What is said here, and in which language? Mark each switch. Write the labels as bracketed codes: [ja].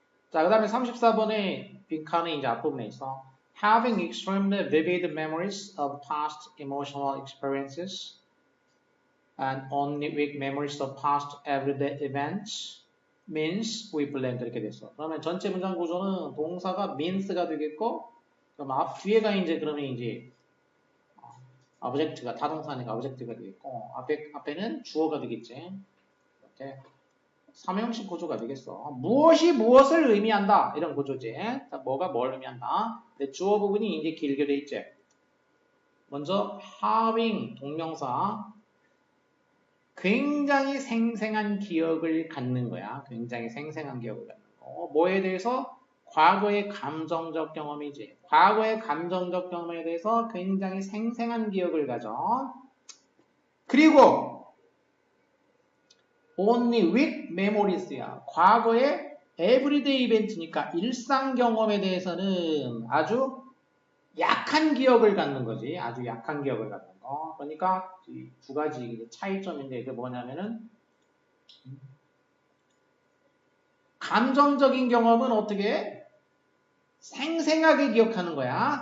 [ko] 자, 그 다음에 34번에 빈칸에 이제 앞부분에 있어. [en] Having extremely vivid memories of past emotional experiences and only weak memories of past everyday events means we blank [ko] 이렇게 됐어. 그러면 전체 문장 구조는 동사가 means가 되겠고, 그럼 앞 뒤에가 이제 그러면 이제 object가 타동사니까 object가 되겠고, 앞에는 주어가 되겠지. 이렇게 삼형식 구조가 되겠어. 무엇이 무엇을 의미한다 이런 구조지. 자, 뭐가 뭘 의미한다. 근데 주어 부분이 이제 길게 돼 있지. 먼저 having 동명사. 굉장히 생생한 기억을 갖는 거야. 굉장히 생생한 기억을 갖는 거. 뭐에 대해서? 과거의 감정적 경험이지. 과거의 감정적 경험에 대해서 굉장히 생생한 기억을 가져. 그리고 [en] only weak memories [ko] 야. 과거의 everyday event니까 일상 경험에 대해서는 아주 약한 기억을 갖는 거지. 아주 약한 기억을 갖는 거. 그러니까 이 두 가지 차이점인데 이게 뭐냐면은 감정적인 경험은 어떻게 생생하게 기억하는 거야.